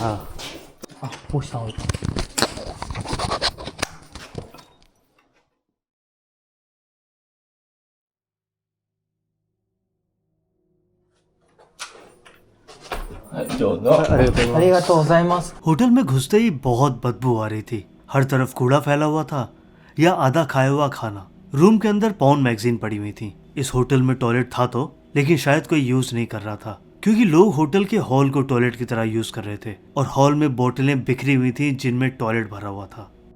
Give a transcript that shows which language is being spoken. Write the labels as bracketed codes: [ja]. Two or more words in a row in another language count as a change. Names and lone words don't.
[ja] あ、こうした方がいい。どうぞ。ありがとうございます。ありがとうございます。 [hi] होटल में घुसते ही बहुत बदबू आ रही थी। हर तरफ कूड़ा फैला हुआ था या आधा खाया हुआ खाना। रूम के अंदर [en] porn magazine [hi] पड़ी हुई थी। इस होटल में टॉयलेट था तो, लेकिन शायद कोई यूज नहीं कर रहा था क्योंकि लोग होटल के हॉल को टॉयलेट की तरह यूज कर रहे थे और हॉल में बोतलें बिखरी हुई थी जिनमें टॉयलेट भरा हुआ था।